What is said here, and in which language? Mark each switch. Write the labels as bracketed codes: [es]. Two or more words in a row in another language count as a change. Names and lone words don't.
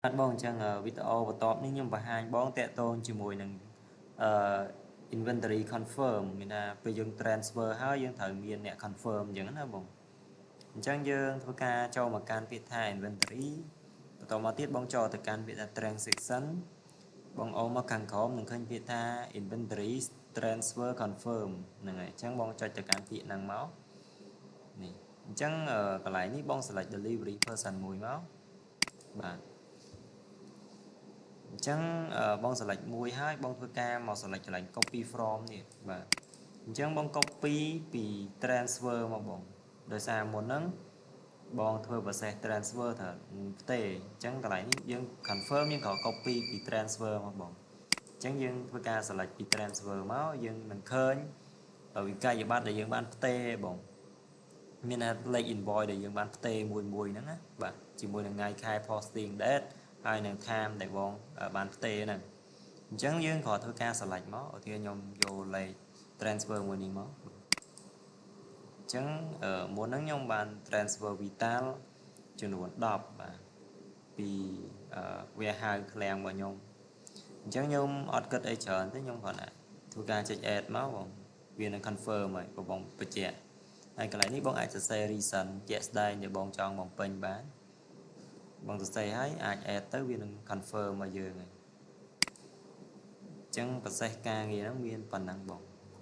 [km] បងចឹងវីដេអូបន្ទាប់នេះខ្ញុំបង្ហាញបងតាក់ទងជាមួយនឹង [en] inventory confirm [km] មានថាពេលយើង transfer ហើយយើងត្រូវមានអ្នក confirm អញ្ចឹងណាបងអញ្ចឹងយើងធ្វើការចូលមកកាន់ពាក្យថា inventory បន្តមកទៀតបងចូលទៅកាន់ពាក្យថា transaction បងអូនមកខាងក្រោមនឹងឃើញពាក្យថា [en] inventory transfer confirm [km] ហ្នឹងហើយអញ្ចឹងបងចុចទៅកាន់ពាក្យហ្នឹងមកនេះអញ្ចឹងកន្លែងនេះបង [en] select delivery person [km] មួយមកបាទ អញ្ចឹងបង select មួយហើយបងធ្វើការមក select កន្លែង [en] copy from [km] នេះបាទអញ្ចឹងបង copy ពី transfer មកបងដោយសារមុនហ្នឹងបងធ្វើ [en] process transfer [km] ត្រូវផ្ទេអញ្ចឹងកន្លែងនេះយើង confirm យើងក៏ copy ពី transfer មកបងអញ្ចឹងយើងធ្វើការ select ពី transfer មកយើងនឹងឃើញវិក័យប័ត្រដែលយើងបានផ្ទេបងមានលេខ invoice ដែលយើងបានផ្ទេមួយហ្នឹងណាបាទជាមួយនឹង ថ្ងៃខែ [en] posting date [km] ហើយនឹង time ដែលបងបានផ្ទេហ្នឹងអញ្ចឹងយើងគ្រាន់ធ្វើការ select មកឧទាហរណ៍ខ្ញុំយក លេខ transfer មួយនេះមកអញ្ចឹងមុនហ្នឹងខ្ញុំបាន transfer Vital ចំនួន10បាទ ពីwarehouse ឃ្លាំងរបស់ខ្ញុំអញ្ចឹងខ្ញុំអត់គិតអីច្រើនទេខ្ញុំគ្រាន់តែធ្វើការចុច add មកបងវានឹង confirm ហើយបងបញ្ជាក់ហើយកន្លែងនេះបងអាចសរសេរ reason ជាក់ស្ដែងដែលបងចង់បំពេញបានបងសរសេរហើយអាច add ទៅវានឹង confirm មកយើងហើយអញ្ចឹង process ការងារហ្នឹងមានប៉ុណ្ណឹងបង